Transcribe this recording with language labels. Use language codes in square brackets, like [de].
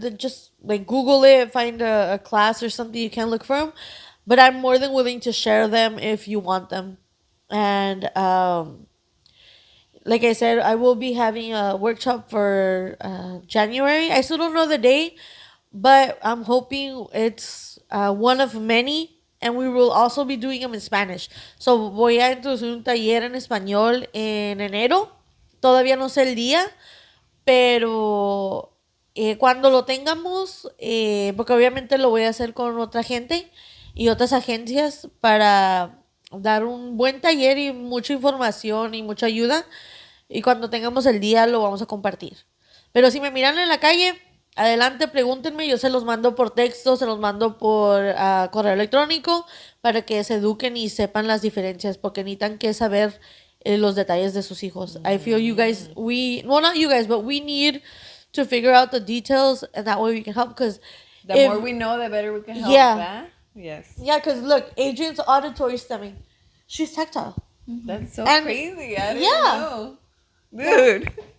[en] Just like Google it, find a class or something. You can look for them, but I'm more than willing to share them if you want them. And like I said, I will be having a workshop for January. I still don't know the day, but I'm hoping it's one of many, and we will also be doing them in Spanish. [es] So voy a introducir un taller en español en enero. Todavía no sé el día, pero cuando lo tengamos, porque obviamente lo voy a hacer con otra gente y otras agencias para dar un buen taller y mucha información y mucha ayuda. Y cuando tengamos el día lo vamos a compartir. Pero si me miran en la calle, adelante, pregúntenme, yo se los mando por texto, se los mando por correo electrónico para que se eduquen y sepan las diferencias, porque necesitan que saber los detalles de sus hijos. [en] I feel you guys, well, not you guys, but we need to figure out the details, and that way we can help, because The more we know, the better we can help. Yeah. That. Yes. yeah, because look, Adrian's auditory stemming. She's tactile. That's so And- crazy. I didn't yeah. know. Dude.